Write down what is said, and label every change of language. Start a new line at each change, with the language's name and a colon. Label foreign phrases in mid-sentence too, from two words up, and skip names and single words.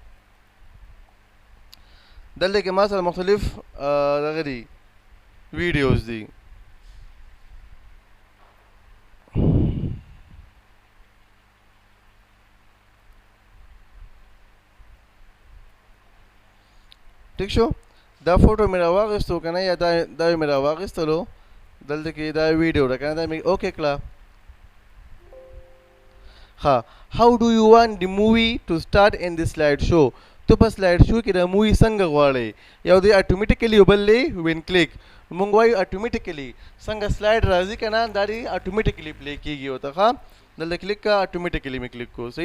Pashto: دلته کې ما سره مختلف دغه دي ویډیوز دي ٹھیک شو دا فوټو مې راواغستو که نه یا دا مې راواغستلو دلته کې دا ویډیو ده که نه دا مې اوکې کړه
English: ها how do you want the movie to start in the slide show
Pashto: تو په سلاید شو کې د مووي څنګه غواړئ یو دی اټومیټیکلی یو بل دی
English: when click
Pashto: مونږ وایو اټومیټیکلی څنګه سلاید راځي که نه دا دی اټومیټیکلی پلی کېږي ورته ښه دلته کلیک کا اټومیټیکلی مې کلیک کو صحیح